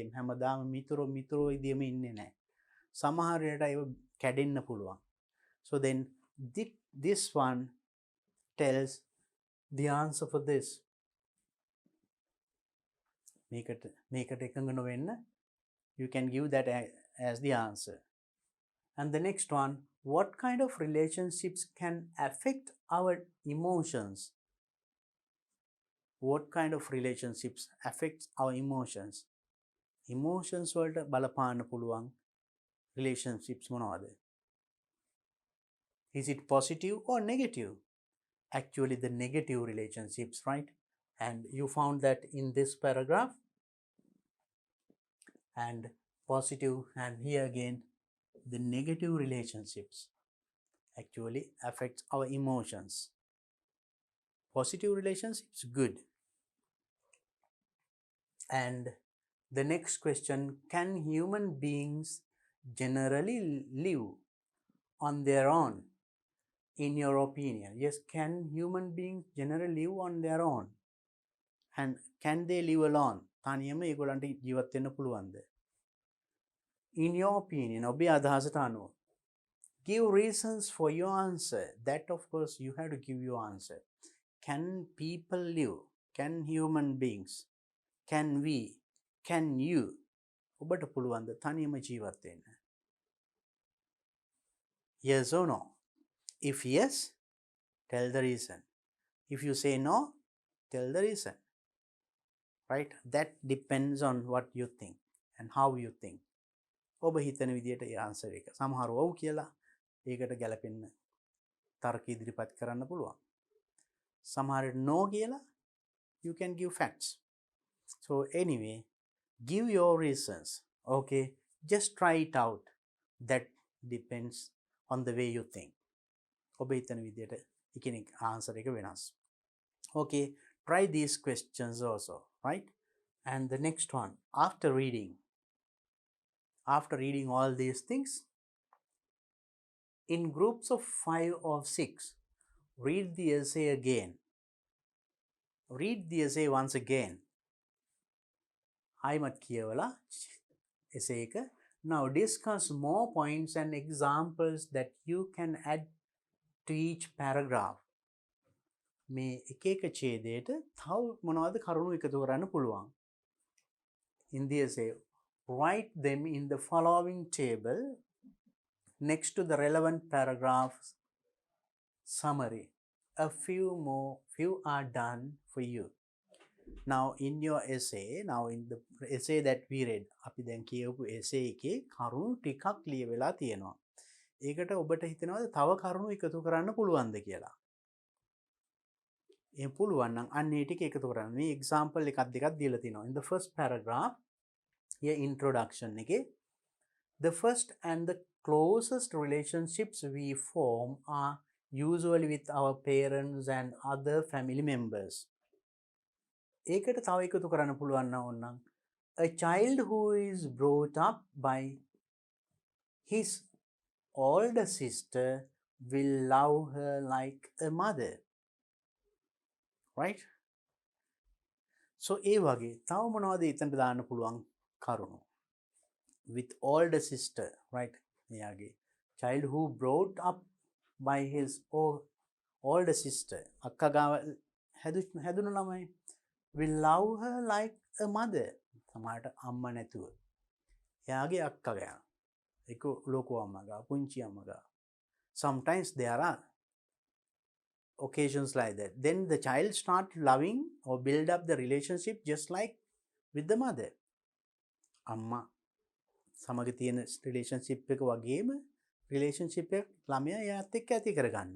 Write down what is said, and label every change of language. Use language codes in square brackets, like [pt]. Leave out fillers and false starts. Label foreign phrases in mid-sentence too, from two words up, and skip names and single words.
[si] හැමදාම මිතුරු විදියම ඉන්නේ නැහැ. සමහර වෙලට ඒව කැඩෙන්න පුළුවන්. [en] So then this one tells the answer for this. [si] මේකට එකඟ නොවෙන්න [en] you can give that as the answer. And the next one, what kind of relationships can affect our emotions? What kind of relationships affects our emotions? [si] Emotions වලට බලපාන්න පුළුවන් relationships මොනවද? [en] Is it positive or negative? Actually the negative relationships, right? And you found that in this paragraph. And positive, and here again the negative relationships actually affect our emotions. Positive relationships, good. And the next question, can human beings generally live on their own, in your opinion? Yes, can human beings generally live on their own? And can they live alone? [si] තනියම ඒගොල්ලන්ට ජීවත් වෙන්න පුළුවන්ද? [en] In your opinion, [si] ඔබේ අදහසට අනුව, [en] give reasons for your answer. That of course you have to give your answer. Can people live? Can human beings? Can we? Can you? [si] ඔබට පුළුවන්ද තනියම ජීවත් වෙන්න? [en] Yes or no? If yes, tell the reason. If you say no, tell the reason. Right? That depends on what you think and how you think. [si] ඔබ හිතන විදියට ඒ ආන්සර් එක. සමහරව ඔව් කියලා ඒකට ගැලපෙන්න තර්ක ඉදිරිපත් කරන්න පුළුවන්. සමහරට no කියලා [en] you can give facts. So anyway, give your reasons. Okay, just try it out. That depends on the way you think. [si] ඔබ හිතන විදියට එකිනෙක ආන්සර් එක වෙනස්. [en] Okay, try these questions also, right? And the next one, after reading all these things, in groups of 5 or 6, read the essay again. Read the essay once again. [si] ආයිමත් කියවලා essay එක. [en] Now discuss more points and examples that you can add to each paragraph. [si] මේ එක එක ඡේදයට තව මොනවද කරුණු එකතු කරන්න පුළුවන්? [en] In the essay, write them in the following table next to the relevant paragraphs summary. A few are done for you. Now in your essay, in the essay that we read, [si] අපි දැන් කියවපු essay එකේ කරුණු ටිකක් ලියවිලා තියෙනවා. ඒකට ඔබට හිතෙනවද තව කරුණු එකතු කරන්න පුළුවන්ද කියලා? ඒ පුළුවන් නම් අන්න ඒ ටික එකතු කරන්න. මේ example එකක් දෙකක් දීලා තිනවා. [en] In the first paragraph, here introduction එකේ, the first and the closest relationships we form are usually with our parents and other family members. [si] ඒකට තව එකතු කරන්න පුළුවන් නම් [en] a child who is brought up by his older sister will love her like a mother. Right? [si] So ඒ වගේ තව මොනවද එතනට දාන්න පුළුවන් කරුණු? [en] With older sister, right? එයාගේ child who brought up by his older sister, [si] අක්කා ගාව හැදුණු ළමයි, [en] will love her like a mother. [si] සමහරට අම්මා නැතුව එයාගේ අක්කා ගා, ඒක ලොකු අම්මා ගා, පුංචි අම්මා ගා. [en] Sometimes there are occasions like that. Then the child start loving or build up the relationship just like with the mother. [si] අම්මා සමග තියෙන relationship එක වගේම relationship එක ළමයා එයාත් එක්ක ඇති කරගන්නවා.